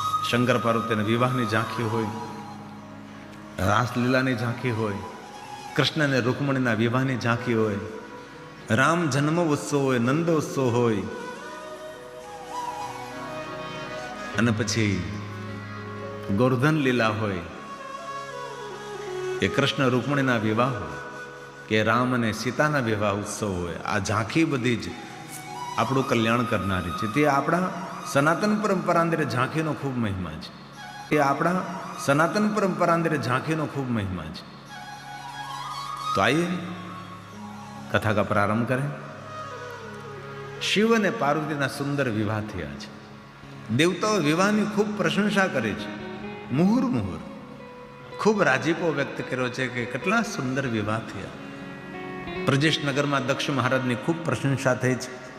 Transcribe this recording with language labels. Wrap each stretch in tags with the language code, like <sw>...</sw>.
<gu>શંકર પાર્વતીના વિવાહની ઝાંખી હોય, રાસલીલાની ઝાંખી હોય, કૃષ્ણ અને રૂકમણીના વિવાહની ઝાંખી હોય, રામ જન્મ ઉત્સવ હોય, નંદ ઉત્સવ હોય, અને પછી ગોવર્ધન લીલા હોય, એ કૃષ્ણ રૂકમણીના વિવાહ હોય, કે રામ અને સીતાના વિવાહ ઉત્સવ હોય. આ ઝાંખી બધી જ આપણું કલ્યાણ કરનારી છે. તે આપણા સનાતન પરંપરા અંદર ઝાંખીનો ખૂબ મહિમા છે. તે આપણા સનાતન પરંપરા અંદર ઝાંખીનો ખૂબ મહિમા છે.</gu> <hi>તો આइए कथा का प्रारंभ करें.</hi> <gu>शिव અને પાર્વતીના સુંદર વિવાહ થયા છે. દેવતાઓ વિવાહની ખૂબ પ્રશંસા કરે છે. મુહુર મુહુર ખૂબ રાજીપો વ્યક્ત કર્યો છે કે કેટલા સુંદર વિવાહ થયા. પ્રજેશ નગરમાં દક્ષ મહારાજની ખૂબ પ્રશંસા થઈ છે.</gu>